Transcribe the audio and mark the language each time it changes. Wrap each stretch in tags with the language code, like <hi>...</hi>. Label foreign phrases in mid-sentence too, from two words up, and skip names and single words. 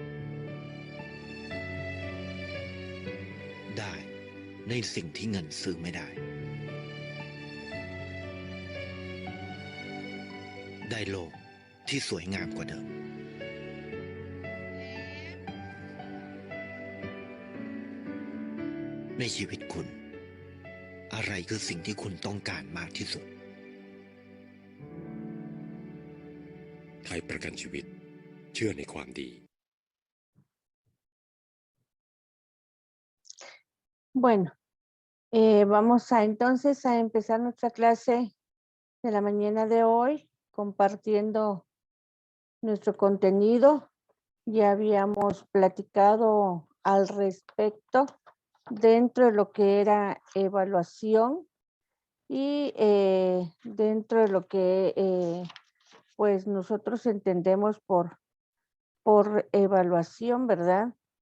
<th>ได้ในสิ่งที่เงินซื้อไม่ได้ได้โลกที่สวยงามกว่าเดิมในชีวิตคุณอะไรคือสิ่งที่คุณต้องการมากที่สุด ไทยประกันชีวิตเชื่อในความดี</th> <es>Bueno, vamos entonces a empezar nuestra clase de la mañana de hoy compartiendo nuestro contenido. Ya habíamos platicado al respecto dentro de lo que era evaluación y dentro de lo que pues nosotros entendemos por evaluación, ¿verdad?</es>